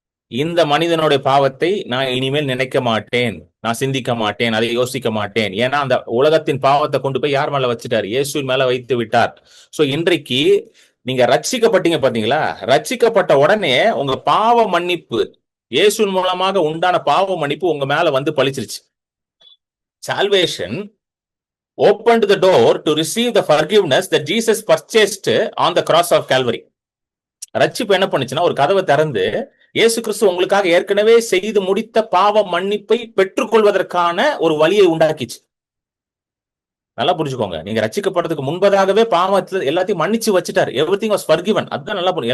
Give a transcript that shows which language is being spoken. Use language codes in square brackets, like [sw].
[ta] இந்த மனிதனுடைய பாவத்தை நான் இனிமேல் நினைக்க மாட்டேன், நான் சிந்திக்க மாட்டேன், அதை யோசிக்க மாட்டேன். ஏன்னா அந்த உலகத்தின் பாவத்தை கொண்டு போய் யார் மேல வச்சுட்டார்? இயேசுவின் மேல வைத்து விட்டார். சோ இன்றைக்கு நீங்க ரட்சிக்கப்பட்டீங்க பாத்தீங்களா? ரட்சிக்கப்பட்ட உடனே உங்க பாவ மன்னிப்பு, இயேசுவின் மூலமாக உண்டான பாவ மன்னிப்பு உங்க மேல வந்து பழிச்சிருச்சு. [en] Salvation opened the door to receive the forgiveness that Jesus purchased on the cross of Calvary. [ta] ரட்சிப்பு என்ன பண்ணுச்சுன்னா, ஒரு கதவை திறந்து இயேசு கிறிஸ்து உங்களுக்காக ஏற்கனவே செய்து முடித்த பாவ மன்னிப்பை பெற்றுக்கொள்வதற்கான ஒரு வழியை உண்டாக்கிச்சு. நல்லா புரிஞ்சுக்கோங்க. நீங்க ரட்சிக்கப்படுறதுக்கு முன்பதாகவே பாவத்தை எல்லாத்தையும் மன்னிச்சு வச்சுட்டாரு. [en] Everything was forgiven. [ta] அதுதான் நல்லா புரியும்.